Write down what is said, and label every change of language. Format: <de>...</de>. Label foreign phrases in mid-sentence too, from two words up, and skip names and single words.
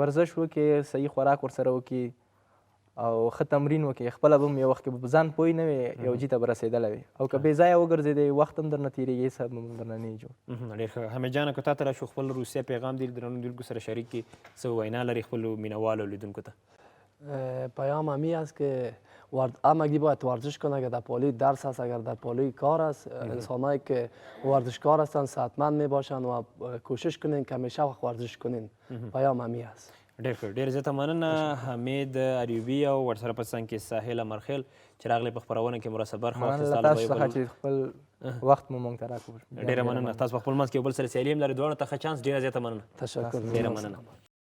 <ps>ورزش وکړي صحیح خوراک ورسره وکړي او ښه تمرین وکړي. خپله به هم یو وخت کې به ځان پوه نه وي یو جي ته به رسېدلی وي او که بې ځایه وګرځېدی وخت هم درنه تېرېږي هېڅ هم درنه نه وي جوړ. ډېر ښه. حمید جانه که تا ته راشو خپل روسیه پیغام دې درنو لیدونکو سره شریک کړي څه وینا لري خپلو مینهوالو لیدونکو ته؟</ps> <fa>پیام همی است که همگی باید ورزش کنه. اگر در پالوی درس است اگر در پالوی کار است انسانایی که ورزشکار هستند صحتمند می باشند و کوشش کنین که همیشه وقت ورزش کنین. پیام همی است.</fa> <ps>ډېر ښه، ډېر زیاته مننه حمید ایوبي او ورسره په څنګ کې ساحل امرخیل چې راغلی په خپرونه کې مو راسره برخه مننه واخیسته. له تاسو څخه چې خپل وخت مو موږ ته راکړو. ډېره مننه. تاسو په خپل منځ کې یو بل سره سیالي هم لرئ، دواړو ته ښه چانس. ډېره زیاته مننه. تشکر. ډېره مننه.</ps>